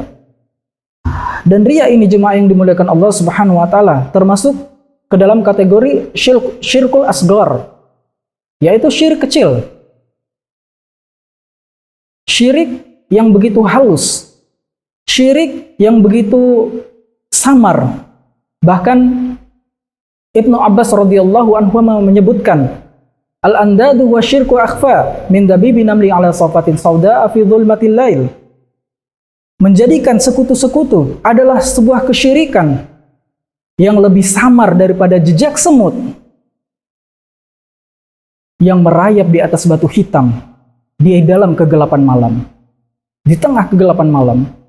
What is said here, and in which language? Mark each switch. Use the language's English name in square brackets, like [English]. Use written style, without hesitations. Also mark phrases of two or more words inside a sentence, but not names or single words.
[Indonesian] Dan riya ini, jemaah yang dimuliakan Allah [Arabic] سبحانه وتعالى, [Indonesian] termasuk ke dalam kategori [Arabic] الشرك الأصغر, [Indonesian] yaitu syirik kecil. Syirik yang begitu halus, syirik yang begitu samar. Bahkan Ibnu Abbas [Arabic] رضي الله عنه [Indonesian] menyebutkan, [Arabic] "الأنداد والشرك أخفى من دبيب النمل على صفاة سوداء في ظلمة الليل." [Indonesian] Menjadikan sekutu-sekutu adalah sebuah kesyirikan yang lebih samar daripada jejak semut yang merayap di atas batu hitam di dalam kegelapan malam, di tengah kegelapan malam.